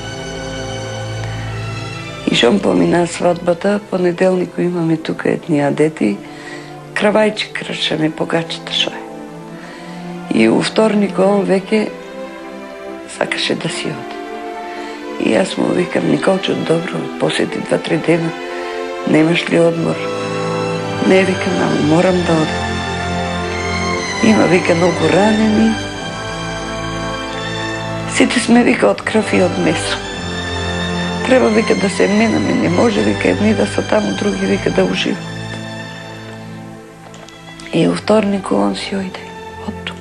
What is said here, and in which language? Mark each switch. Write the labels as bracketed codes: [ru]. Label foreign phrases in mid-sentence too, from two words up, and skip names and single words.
[bg] И щом помина сватбата, понеделник имаме тук едни адети, кравайче кръщаме по гачета шо е. [mk] И у вторник он веке сакаше да си оди. [bg] И аз му викам: Николчо, добро, поседи 2-3 дена, [mk] немаш ли одмор? Не, викам, ама морам да ода. Има, вика, много ранени. Сите сме, [bg] вика, от кръв и от месо. Трябва, вика, да се минаме. Не може, вика, едни да са там, други, вика, да уживат. И у вторник он си ойде от тук.